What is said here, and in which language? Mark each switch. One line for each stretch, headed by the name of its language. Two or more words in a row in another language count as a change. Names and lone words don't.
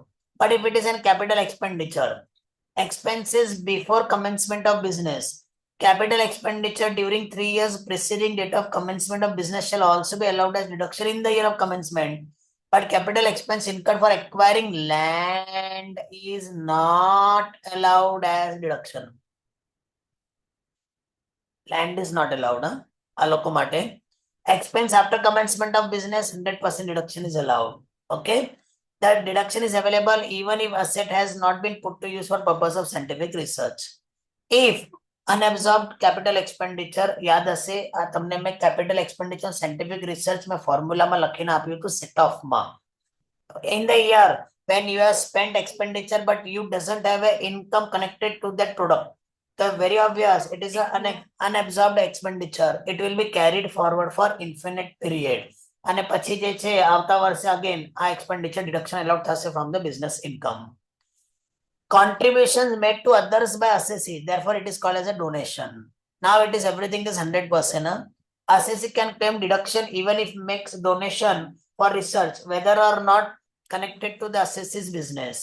English: But if it is a capital expenditure, expenses before commencement of business, capital expenditure during 3 years preceding date of commencement of business shall also be allowed as deduction in the year of commencement. But capital expense incurred for acquiring land is not allowed as deduction. Land is not allowed,
Gujarati: આ લોકો માટે.
English: Expense after commencement of business, 100% deduction is allowed. Okay, that deduction is available even if asset has not been put to use for purpose of scientific research. If unabsorbed capital expenditure,
Gujarati: યાદ હશે આ તમને મેં
English: capital expenditure scientific research
Gujarati: મેં ફોર્મ્યુલામાં લખીને આપ્યું હતું
English: set off
Gujarati: માં.
English: In the year when you have spent expenditure but you doesn't have a income connected to that product, so very obvious, it is an unabsorbed expenditure. It will be carried forward for infinite period.
Gujarati: અને પછી જે છે આવતા વર્ષે again આ
English: expenditure deduction allowed
Gujarati: થશે
English: from the business income. Contributions made to others by assessee, therefore it is called as a donation. Now it is everything is 100%. Assessee can claim deduction even if makes donation for research, whether or not connected to the assessee's business.